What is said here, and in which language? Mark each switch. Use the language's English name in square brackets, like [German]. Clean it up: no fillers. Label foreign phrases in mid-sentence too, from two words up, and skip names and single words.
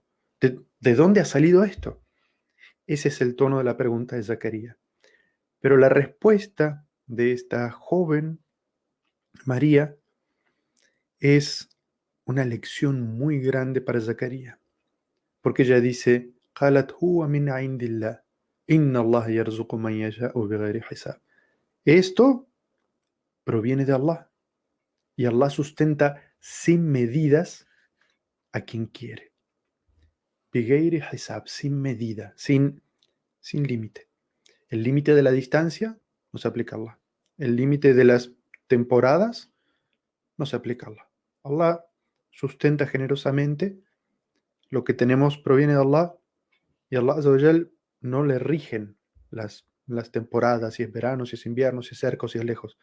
[Spanish] ¿De dónde ha salido esto? Ese es el tono de la pregunta de Zacarías. Pero la respuesta de esta joven María es una lección muy grande para Zacarías, porque ella dice, [Arabic] قالت هو من عند الله إن الله يرزق من يشاء بغير حساب. [Spanish] Esto proviene de Allah y Allah sustenta sin medidas a quien quiere. [Arabic] بغير حساب, [Spanish] sin medida, sin límite. El límite de la distancia no se aplica a Allah. El límite de las temporadas no se aplica a Allah. Allah sustenta generosamente. Lo que tenemos proviene de Allah y Allah [Arabic] عز وجل [Spanish] no le rigen las temporadas, si es verano, si es invierno, si es cerca, si es lejos.